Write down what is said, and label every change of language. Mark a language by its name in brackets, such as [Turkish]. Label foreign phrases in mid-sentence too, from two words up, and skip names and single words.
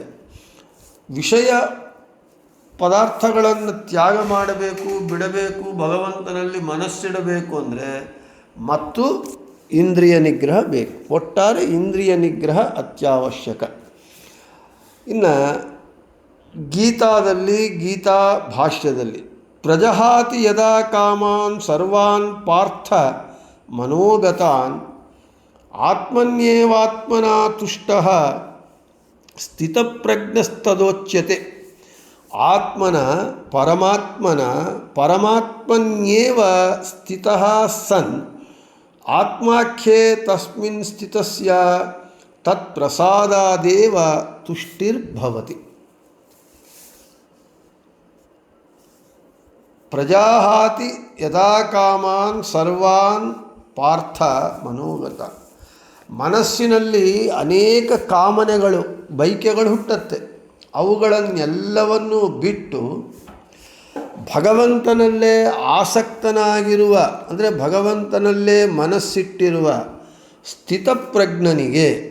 [Kannada] ವಿಷಯ ಪದಾರ್ಥಗಳನ್ನು ತ್ಯಾಗ ಮಾಡಬೇಕು, ಬಿಡಬೇಕು, ಭಗವಂತನಲ್ಲಿ ಮನಸ್ಸಿಡಬೇಕು ಅಂದರೆ ಮತ್ತು ಇಂದ್ರಿಯ ನಿಗ್ರಹ ಬೇಕು. ಒಟ್ಟಾರೆ ಇಂದ್ರಿಯ ನಿಗ್ರಹ ಅತ್ಯವಶ್ಯಕ. ಇನ್ನು ಗೀತಾದಲ್ಲಿ, ಗೀತಾ ಭಾಷ್ಯದಲ್ಲಿ [Sanskrit] ಪ್ರಜಹಾತಿ ಯದಾ ಕಾಮಾನ್ ಸರ್ವಾನ್ ಪಾರ್ಥ ಮನೋಗತಾನ್ ಆತ್ಮನ್ಯೇವಾತ್ಮನಾ ತುಷ್ಟಃ ಸ್ಥಿತಪ್ರಜ್ಞಸ್ತದೋಚ್ಯತೆ. ಆತ್ಮನ ಪರಮಾತ್ಮನ್ಯೇವ ಸ್ಥಿತಃ ಸನ್ ಆತ್ಮಾಖ್ಯೇ ತಸ್ಮಿನ್ ಸ್ಥಿತಸ್ಯ ತತ್ಪ್ರಸಾದಾದೇವ ತುಷ್ಟಿರ್ಭವತಿ. ಪ್ರಜಾಹಾತಿ ಯದಾ ಕಾಮಾನ್ ಸರ್ವಾನ್ ಪಾರ್ಥ ಮನೋಗತ. [Kannada] ಮನಸ್ಸಿನಲ್ಲಿ ಅನೇಕ ಕಾಮನೆಗಳು, ಬಯಕೆಗಳು ಹುಟ್ಟುತ್ತೆ. ಅವುಗಳನ್ನೆಲ್ಲವನ್ನೂ ಬಿಟ್ಟು ಭಗವಂತನಲ್ಲೇ ಆಸಕ್ತನಾಗಿರುವ, ಅಂದರೆ ಭಗವಂತನಲ್ಲೇ ಮನಸ್ಸಿಟ್ಟಿರುವ ಸ್ಥಿತಪ್ರಜ್ಞನಿಗೆ